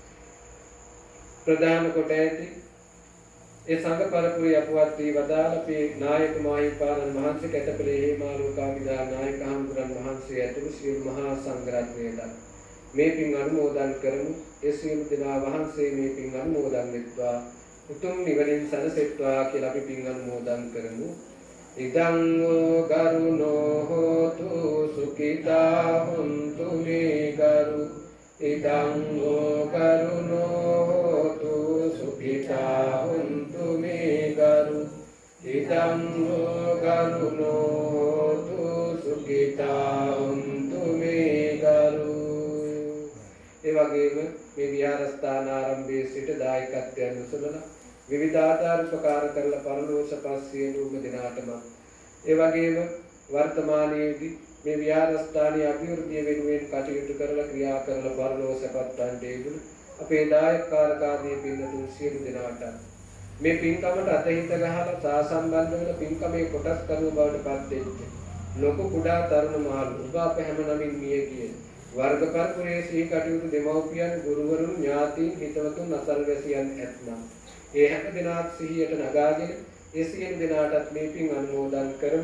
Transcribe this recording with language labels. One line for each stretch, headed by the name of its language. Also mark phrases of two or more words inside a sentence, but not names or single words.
Sinhala: ප්‍රදාන කොට ඇති ඒ සංඝ පරපුරේ අපවත් වී වදාළ අපේ නායක මාහිමිපාණන් වහන්සේ කැතපලේ හේමාලෝකාමිදා නායක හාමුදුරන් වහන්සේ ඇතුළු සියලු මහා සංඝරත්නයට මේ පින් අනුමෝදන් කරමු. ඒ සියලු දෙනා වහන්සේ මේ පින් අනුමෝදන් වෙත්වා උතුම් නිවනින් සැනසෙත්වා කියලා අපි පින් අනුමෝදන් කරමු.
Pali: ඉදං ගරුණෝ හෝතු සුඛිතා හුන්තු මේ ගරු ඉදං ගරුණෝ හෝතු සුඛිතා හුන්තු මේ ගරු ඉදං ගරුණෝ හෝතු සුඛිතා හුන්තු මේ ගරු.
Sinhala: ඒ වගේම මේ විහාරස්ථාන ආරම්භයේ සිට දායකත්වයන් උසලන විවිධාකාර උපකාර කරලා පරිලෝසපත් සියලුම දෙනාටම ඒ වගේම වර්තමානයේදී මේ විහාරස්ථානයේ අභිවෘද්ධිය වෙනුවෙන් කටයුතු කරලා ක්‍රියා කරලා පරිලෝසපත් වන්ටේදුන අපේ දායකකාරකාදී පින්තුන් සියලු දෙනාට මේ පින්කමට අතහිත ගහලා සාසම්බන්ධ වෙන පින්කමේ කොටස් කරුව බවට පත් වෙච්ච ලොකු කුඩා තරුණ මහලු ඔබ අප හැම නමින් මිය ගිය වර්ග පරපුරේ සිහි කටයුතු දෙමව්පියන් ගුරුවරුන් ඥාතීන් හිතවතුන් අසල්වැසියන් ඇතනම් ඒ හැම දෙනාත් සිහියට නගාගෙන ඒ සියලු දෙනාටත් මේ පින් අනුමෝදන් කරමු.